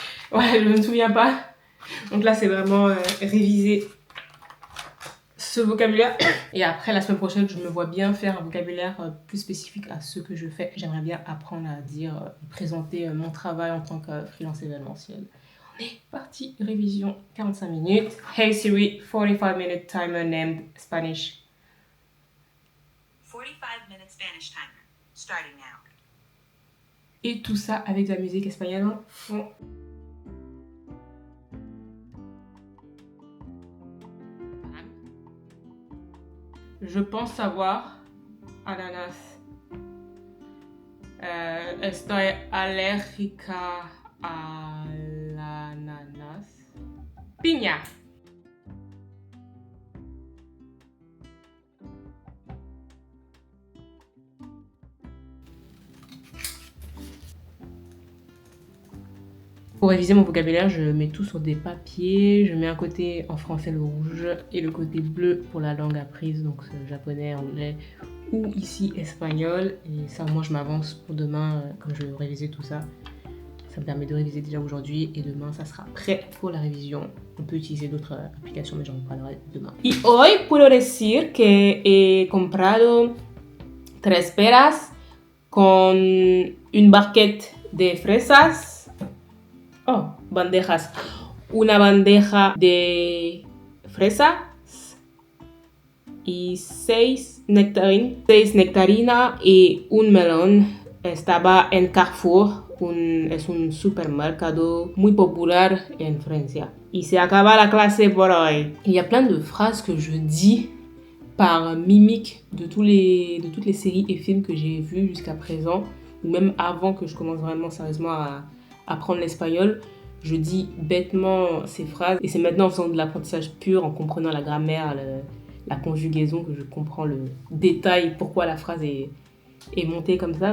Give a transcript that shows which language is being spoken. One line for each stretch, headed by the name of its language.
French: Ouais, je ne me souviens pas. Donc là c'est vraiment réviser ce vocabulaire. Et après, la semaine prochaine, je me vois bien faire un vocabulaire plus spécifique à ce que je fais. J'aimerais bien apprendre à dire, présenter mon travail en tant que freelance événementiel. On est parti, révision 45 minutes.
English: Hey Siri, 45-minute timer named Spanish. 45-minute Spanish timer, starting now.
French: Et tout ça avec de la musique espagnole en fond. Je pense savoir. Ananas.
Spanish: Estoy alérgica al ananas. Piña.
French: Pour réviser mon vocabulaire, je mets tout sur des papiers. Je mets un côté en français le rouge et le côté bleu pour la langue apprise, donc japonais, anglais ou ici espagnol. Et ça, moi, je m'avance pour demain quand je vais réviser tout ça. Ça me permet de réviser déjà aujourd'hui et demain, ça sera prêt pour la révision. On peut utiliser d'autres applications, mais j'en parlerai demain.
Spanish: Y hoy puedo decir que he comprado 3 peras con
French: une barquette
Spanish: de fresas. Oh, bandejas. Una bandeja de fresas y 6 nectarinas y un melón. Estaba en Carrefour, es un supermercado muy popular en Francia. Y se acaba la clase por hoy.
French: Il y a plein de phrases que je dis par mimique de toutes les séries et films que j'ai vus jusqu'à présent, ou même avant que je commence vraiment sérieusement à apprendre l'espagnol. Je dis bêtement ces phrases et c'est maintenant en faisant de l'apprentissage pur, en comprenant la grammaire, la conjugaison, que je comprends le détail, pourquoi la phrase est montée comme ça.